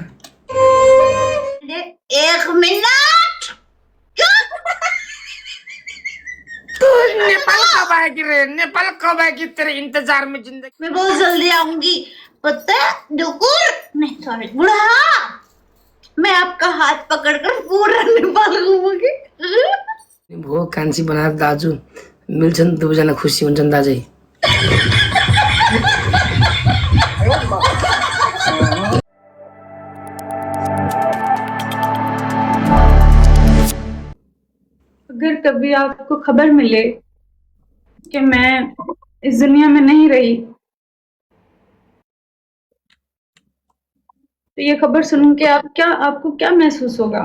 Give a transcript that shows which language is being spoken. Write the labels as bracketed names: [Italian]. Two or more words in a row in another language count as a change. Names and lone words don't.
[Hindi] अरे एक मिनट। तू नेपाल कब आएगी रे? नेपाल कब आएगी? तेरे इंतजार में जिंदगी। मैं बहुत जल्दी आऊंगी। पता है डुकुर नहीं सॉरी बुढ़ा, मैं आपका हाथ पकड़कर पूरा नेपाल घूमूंगी। [Nepali] भो कान्छी बनाएर दाजु मिल्छन्, दुवैजना खुसी हुन्छन् दाजै। [Hindi] अगर कभी आपको खबर मिले कि मैं इस दुनिया में नहीं रही, तो ये खबर सुन के आपको क्या महसूस होगा?